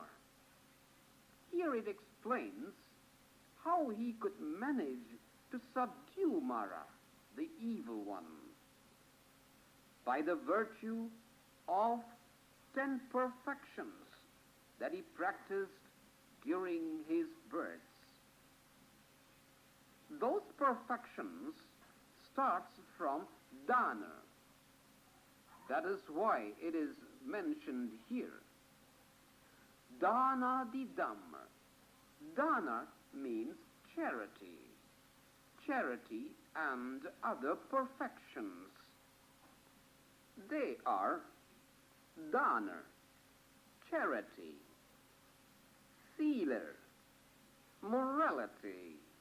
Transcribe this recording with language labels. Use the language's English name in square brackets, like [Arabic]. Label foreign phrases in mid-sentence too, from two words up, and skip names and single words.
[English] Here it explains how he could manage to subdue Mara, the evil one, by the virtue of 10 perfections that he practiced during his births. Those perfections starts from Dana. That is why it is mentioned here. [Pali] Dana di Dhamma. [English] Dana means charity. Charity and other perfections. They are Dana, charity, Sila, morality,